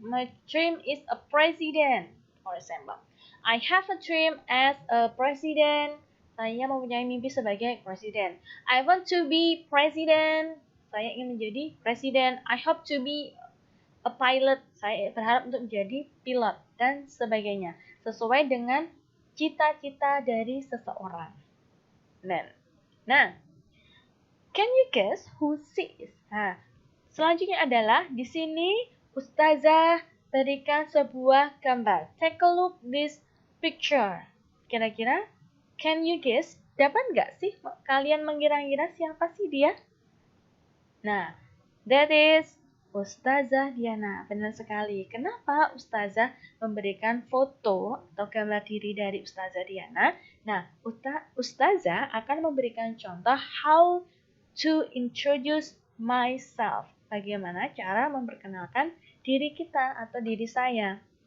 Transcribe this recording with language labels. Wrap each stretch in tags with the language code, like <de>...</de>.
<en>My dream is a president, for example. I have a dream as a president.</en> <id>Saya mempunyai mimpi sebagai presiden.</id> <en>I want to be president.</en> <id>Saya ingin menjadi presiden.</id> <en>I hope to be a pilot.</en> <id>Saya berharap untuk menjadi pilot dan sebagainya. Sesuai dengan cita-cita dari seseorang.</id> <en>Nah, can you guess who she is?</en> <id>Nah, selanjutnya adalah di sini Ustazah berikan sebuah gambar.</id> <en>Take a look this picture. Kira-kira can you guess?</en> <id>Dapat nggak sih kalian mengira-ngira siapa sih dia? Nah,</id> <en>that is Ustazah Diana.</en> <id>Benar sekali. Kenapa Ustazah memberikan foto atau gambar diri dari Ustazah Diana? Nah, Ustazah akan memberikan contoh</id> <en>how to introduce myself.</en> <id>Bagaimana cara memperkenalkan diri kita atau diri saya.</id>